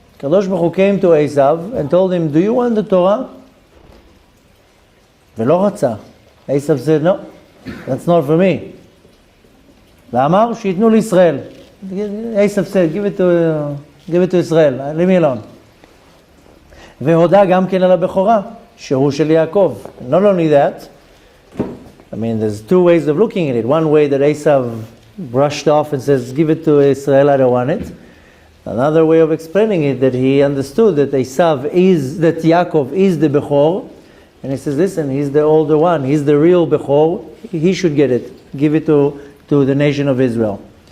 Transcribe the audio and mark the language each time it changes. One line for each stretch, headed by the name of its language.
English: Kadosh Baruch Hu came to Esav and told him, do you want the Torah?
Hebrew: Velo ratza.
English: Esav said, no, that's not for me.
Hebrew: V'amar sheyitnu l'Yisrael.
English: Esav said, give it to Israel, leave me alone.
Hebrew: והודה גם כן על הבכורה, שהוא של יעקב.
English: Not only that, I mean, there's two ways of looking at it. One way that Esav brushed off and says, give it to Israel, I don't want it. Another way of explaining it, that he understood that Yaakov is the Bechor, and he says, listen, he's the older one, he's the real Bechor, he should get it, give it to the nation of Israel.